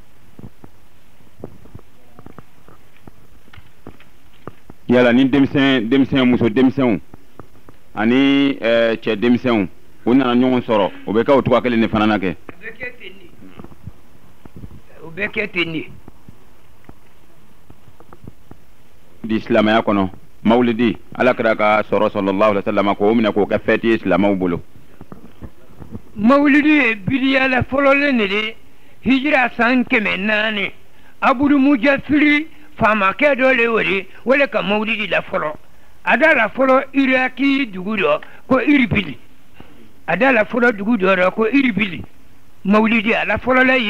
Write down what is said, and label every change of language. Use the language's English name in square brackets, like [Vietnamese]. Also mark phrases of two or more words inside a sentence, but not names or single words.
[Bambara] yala ni denmisɛn muso denmisɛnw ani cɛ denmisɛnw u nana ɲɔgɔn sɔrɔ o bɛ kɛ o cogoya kelen de fana na kɛ o bɛ kɛ ten de di silamɛya kɔnɔ mawulidi ala kira ka sɔrɔ [Arabic] sallallahu alaihi wasallam [Bambara] k'o minɛ k'o kɛ fɛti ye silamɛw bolo mawulidi ye bidiya la fɔlɔlen de ye hijira san 400 abudu mujafiri faamakɛ dɔ le o de o le ka mawulidi la fɔlɔ a da la fɔlɔ iraki dugu dɔ ko iribili a da la fɔlɔ dugu dɔ la ko iribili mawulidi a la fɔlɔ la